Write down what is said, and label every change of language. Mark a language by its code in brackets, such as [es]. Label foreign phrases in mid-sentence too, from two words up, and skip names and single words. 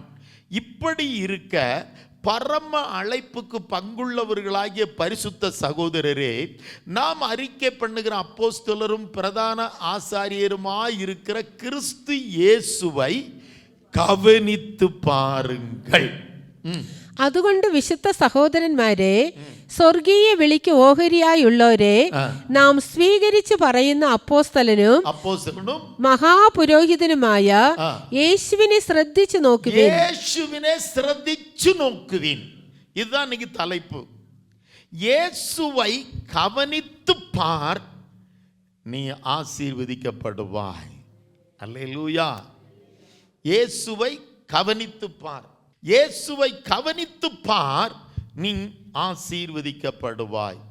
[ta] இப்படி இருக்க பரம அழைப்புக்கு பங்குள்ளவர்களாகிய பரிசுத்த சகோதரரே, நாம் அறிக்கை பண்ணுகிற அப்போஸ்தலரும் பிரதான ஆசாரியருமாய் இருக்கிற கிறிஸ்து இயேசுவை கவனித்து பாருங்கள். [ml] അതുകൊണ്ട് വിശുദ്ധ സഹോദരന്മാരെ, സ്വർഗീയ വിളിക്ക് ഓഹരിയായുള്ളവരെ, നാം സ്വീകരിച്ചു പറയുന്ന അപ്പോസ്തലനും മഹാപുരോഹിതനുമായ യേശുവിനെ ശ്രദ്ധിച്ചു നോക്കുവിൻ. യേശുവിനെ ശ്രദ്ധിച്ചു നോക്കുവിൻ. [ta] இதுதான் இன்னைக்கு தலைப்பு. இயேசுவை கவனித்து பார், நீ ஆசீர்வதிக்கப்படுவாய். அல்லேலூயா. இயேசுவை கவனித்து பார், இயேசுவை கவனித்து பார், நீ ஆசீர்வதிக்கப்படுவாய்.